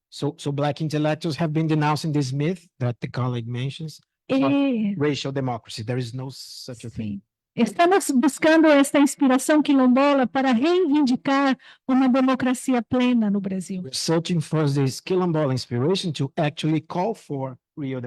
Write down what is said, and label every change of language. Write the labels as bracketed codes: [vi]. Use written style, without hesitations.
[en] So Black intellectuals have been denouncing this myth that the colleague mentions, [pt] E [en] racial democracy. There is no such a thing. [pt] sim, estamos buscando esta inspiração quilombola para reivindicar uma democracia plena no Brasil. [en] We're searching for this quilombola inspiration to actually call for real